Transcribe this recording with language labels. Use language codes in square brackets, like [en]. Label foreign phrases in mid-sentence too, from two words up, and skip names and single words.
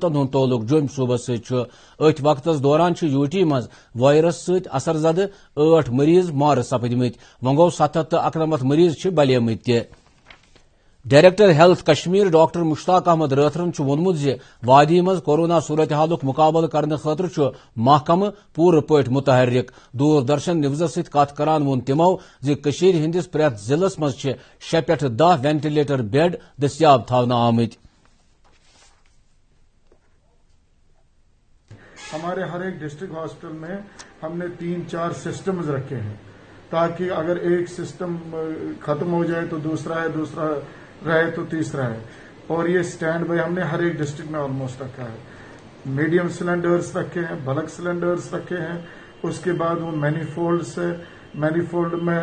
[ks] ہند تعلق جوم صوبس ست وقت دوران یو ٹی مز وائرس ست اثر زدہ 8 مریض مار سپدمت و گو 791 مریض بلیمت تہ [en] director health [ks] کشمیر ڈاکٹر مشتاق احمد راتھرن وونمت وادی مز کورونا صورتحالک مقابلہ کرنے خاطر محکمہ پور پٲٹھۍ متحرک دوردرشن نیوزس ست کت کران وون تمو ہندس پریت ضلع مز 6 پٮ۪ٹھ 10 [en] ventilator bed [ks] دستیاب تھاونہٕ آمت [ur] ہمارے ہر ایک [en] district hospital [ur] میں ہم نے 3-4 سسٹمز رکھے ہیں تاکہ اگر ایک سسٹم ختم ہو جائے تو دوسرا ہے دوسرا رہے تو تیسرا ہے اور یہ سٹینڈ بائی ہم نے ہر ایک ڈسٹرکٹ میں آلموسٹ رکھا ہے [en] medium cylinders [ur] رکھے ہیں [en] bulk cylinders [ur] رکھے ہیں اس کے بعد وہ مینیفولڈ میں